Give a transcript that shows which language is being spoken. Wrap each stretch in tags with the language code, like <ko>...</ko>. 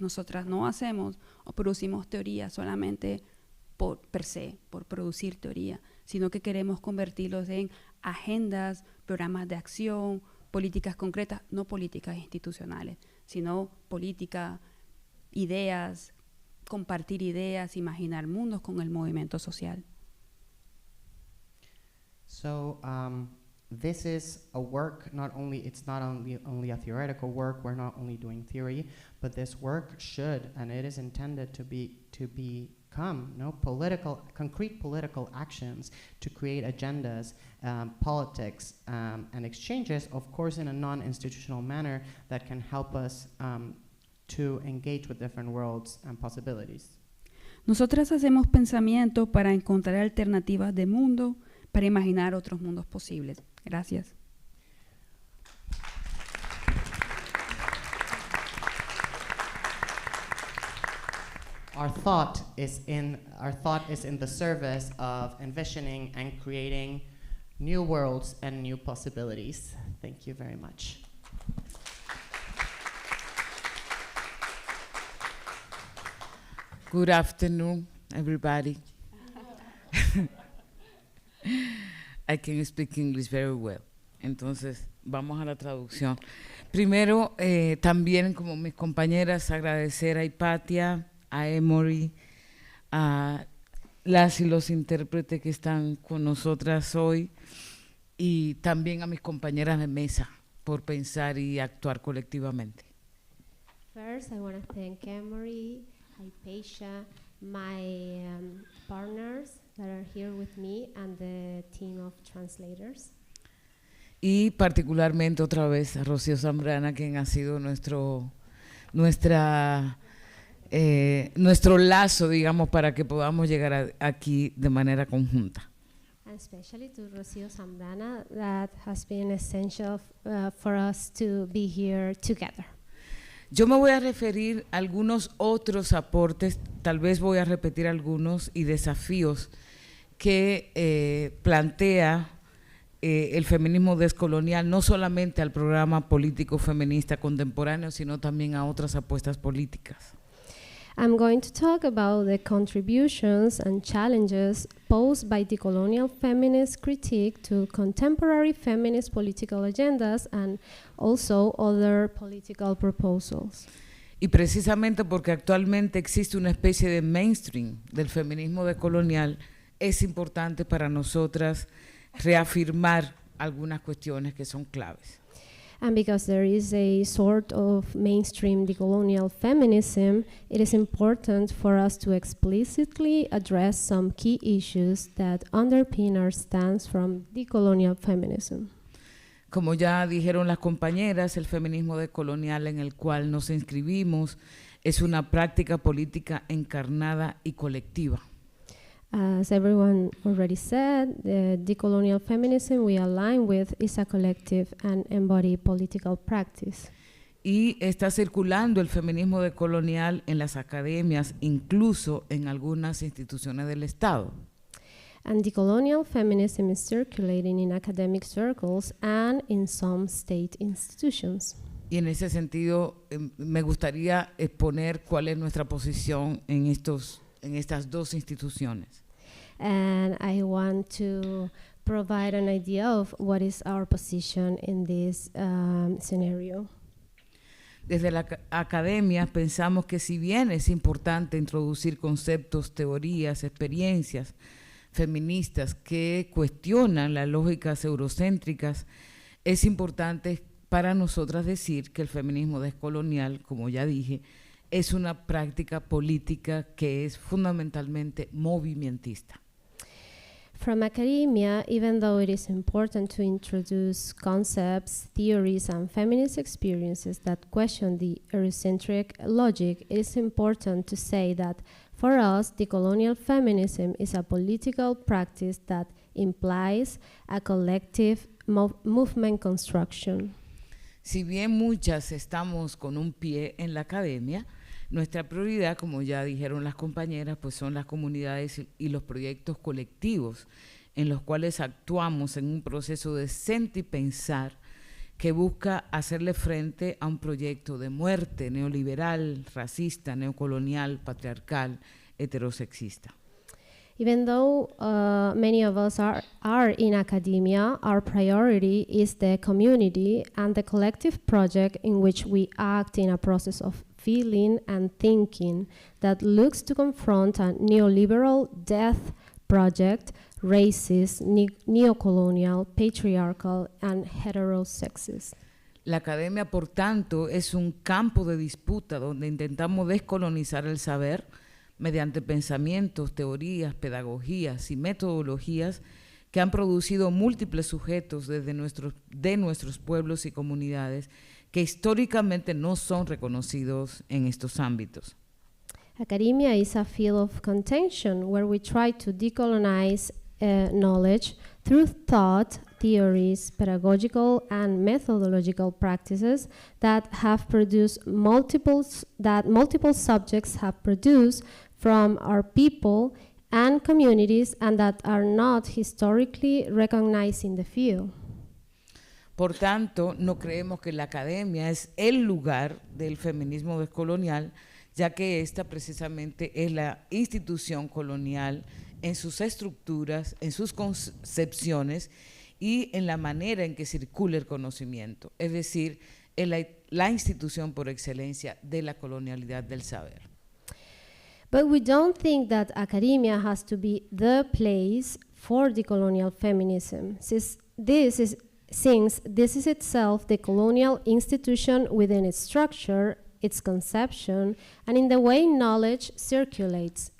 <es>Nosotras no hacemos o producimos teoría solamente per se, por producir teoría, sino que queremos convertirlos en agendas, programas de acción, políticas concretas, no políticas institucionales, sino política, ideas, compartir ideas, imaginar mundos con el movimiento social.</es> <en>So this is a work, it's not only a theoretical work, we're not only doing theory, but this work should, and it is intended to become concrete political actions to create agendas, politics, and exchanges, of course in a non-institutional manner that can help us to engage with different worlds and possibilities.</en> <es>Nosotras hacemos pensamiento para encontrar alternativas de mundo, para imaginar otros mundos posibles. Gracias.</es> <en>Our thought is in the service of envisioning and creating new worlds and new possibilities. Thank you very much. Good afternoon, everybody. I can speak English very well.</en> <es>Entonces, vamos a la traducción. Primero, también como mis compañeras, agradecer a Hipatia, a Emory, a las y los intérpretes que están con nosotras hoy y también a mis compañeras de mesa por pensar y actuar colectivamente.</es> <en>First, I want to thank Emory, Hypatia, my partners that are here with me, and the team of translators.</en> <es>Y particularmente otra vez a Rocío Zambrana, quien ha sido nuestro lazo, digamos, para que podamos llegar aquí de manera conjunta.</es> <en>And especially to Rocío Zambrana, that has been essential for us to be here together.</en> <es>Yo me voy a referir a algunos otros aportes, tal vez voy a repetir algunos, y desafíos que plantea el feminismo descolonial, no solamente al programa político feminista contemporáneo, sino también a otras apuestas políticas.</es> <en>I'm going to talk about the contributions and challenges posed by decolonial feminist critique to contemporary feminist political agendas and also other political proposals.</en> <es>Y precisamente porque actualmente existe una especie de mainstream del feminismo decolonial, es importante para nosotras reafirmar algunas cuestiones que son claves.</es> <en>And because there is a sort of mainstream decolonial feminism, it is important for us to explicitly address some key issues that underpin our stance from decolonial feminism.</en> <es>Como ya dijeron las compañeras, el feminismo decolonial en el cual nos inscribimos es una práctica política encarnada y colectiva.</es> <en>As everyone already said, the decolonial feminism we align with is a collective and embodied political practice.</en> <es>Y está circulando el feminismo decolonial en las academias, incluso en algunas instituciones del Estado.</es> <en>And decolonial feminism is circulating in academic circles and in some state institutions.</en> <es>Y en ese sentido, me gustaría exponer cuál es nuestra posición en estas dos instituciones.</es> <en>And I want to provide an idea of what is our position in this scenario.</en> <es>Desde la academia pensamos que si bien es importante introducir conceptos, teorías, experiencias feministas que cuestionan las lógicas eurocéntricas, es importante para nosotras decir que el feminismo descolonial, como ya dije, es una práctica política que es fundamentalmente movimentista.</es> <en>From academia, even though it is important to introduce concepts, theories, and feminist experiences that question the Eurocentric logic, it is important to say that for us, decolonial feminism is a political practice that implies a collective movement construction.</en> <es>Si bien muchas estamos con un pie en la academia, nuestra prioridad, como ya dijeron las compañeras, pues son las comunidades y los proyectos colectivos en los cuales actuamos en un proceso de sentir y pensar que busca hacerle frente a un proyecto de muerte neoliberal, racista, neocolonial, patriarcal, heterosexista.</es> <en>Even though many of us are in academia, our priority is the community and the collective project in which we act in a process of feeling and thinking that looks to confront a neoliberal death project, racist, neocolonial, patriarchal, and heterosexist.</en> <es>La academia, por tanto, es un campo de disputa donde intentamos descolonizar el saber mediante pensamientos, teorías, pedagogías y metodologías que han producido múltiples sujetos de nuestros pueblos y comunidades que históricamente no son reconocidos en estos ámbitos.</es> <en>Academia is a field of contention where we try to decolonize knowledge through thought, theories, pedagogical and methodological practices that have produced multiple subjects have produced from our people and communities and that are not historically recognized in the field.</en> <es>Por tanto, no creemos que la academia es el lugar del feminismo descolonial, ya que esta precisamente es la institución colonial en sus estructuras, en sus concepciones y en la manera en que circula el conocimiento, es decir, es la institución por excelencia de la colonialidad del saber.</es> <en>But we don't think that academia has to be the place for decolonial feminism, since this is itself the colonial institution within its structure, its conception, and in the way knowledge circulates.</en>